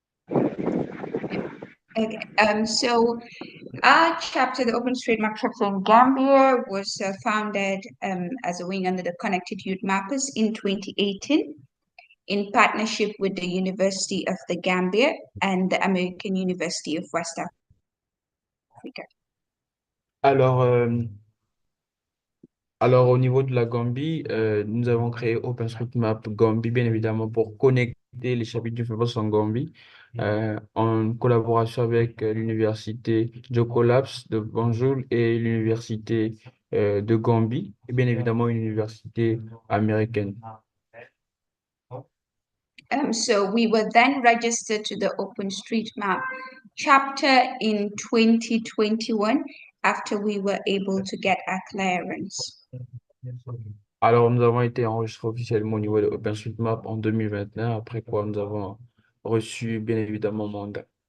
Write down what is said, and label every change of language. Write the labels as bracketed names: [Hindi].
[English] Okay, so our chapter, the OpenStreetMap chapter in Gambia, was founded as a wing under the Connected Youth Mappers in 2018 in partnership with the University of the Gambia and the American University of West Africa. [French] Alors, Alors, au niveau de la Gambie, nous avons créé OpenStreetMap Gambie, bien évidemment, pour connecter les chapitres du FEBOS en Gambie, en collaboration avec l'université Joko Labs de Banjul et l'université de Gambie, et bien évidemment une université américaine. [English] So we were then registered to the OpenStreetMap chapter in 2021 after we were able to get our clearance. [French] Alors, nous avons été enregistrés officiellement au niveau de OpenStreetMap en 2021, après quoi nous avons reçu, bien évidemment, mandat.